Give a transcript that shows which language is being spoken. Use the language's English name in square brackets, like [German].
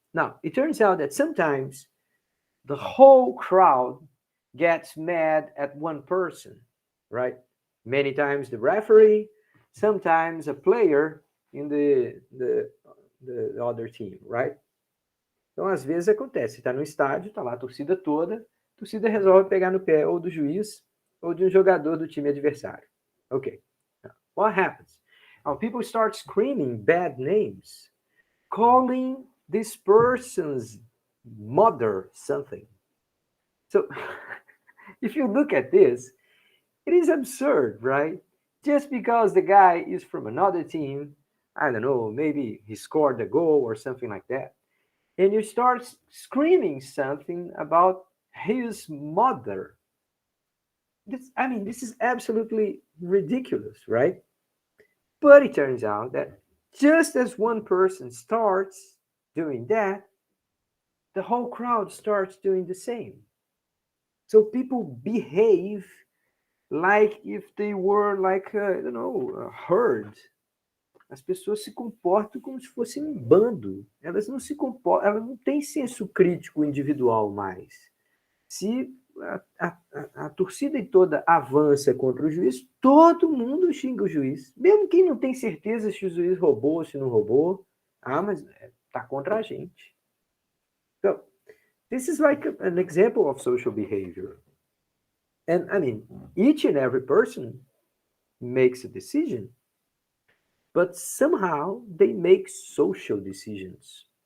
[English] Now, it turns out that sometimes the whole crowd gets mad at one person, right? Many times the referee, sometimes a player in the other team, right? [Portuguese] Então, às vezes acontece, você está no estádio, está lá a torcida resolve pegar no pé ou do juiz ou de um jogador do time adversário. [English] Okay. Now, what happens? Now, people start screaming bad names, calling this person's mother something. So, if you look at this, it is absurd, right? Just because the guy is from another team, I don't know, maybe he scored a goal or something like that, and you start screaming something about his mother. This is absolutely ridiculous, right? But it turns out that just as one person starts doing that, the whole crowd starts doing the same. So people behave like if they were like a, a herd. [Portuguese] As pessoas se comportam como se fossem um bando. Elas não se comportam, elas não têm senso crítico individual mais. Se a torcida toda avança contra o juiz, todo mundo xinga o juiz. Mesmo quem não tem certeza se o juiz roubou ou se não roubou. Ah, mas tá contra a gente. [English] So, this is like an example of social behavior. And each and every person makes a decision, but somehow they make social decisions.